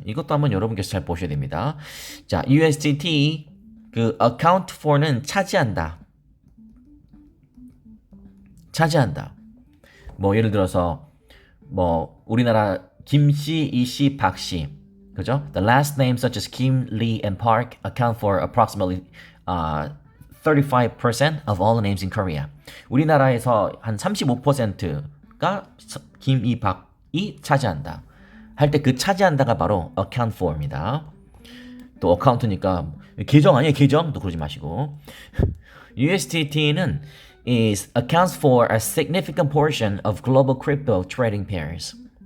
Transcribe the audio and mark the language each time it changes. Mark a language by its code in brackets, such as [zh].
[ko] 이것도 한번 여러분께서 잘 보셔야 됩니다. 자, USDT 그 account for는 차지한다. 뭐 예를 들어서 뭐 우리나라 김씨, 이씨, 박씨, 그죠? [en] The last names such as Kim, Lee, and Park account for approximately 35% of all the names in Korea. [ko] 우리나라에서 한 35%가 김, 이, 박이 차지한다. 할 때 그 차지한다가 바로 account for입니다. 또 어카운트니까 계정 아니에요, 계정? 또 그러지 마시고. [en] USDT는 accounts for a significant portion of global crypto trading pairs.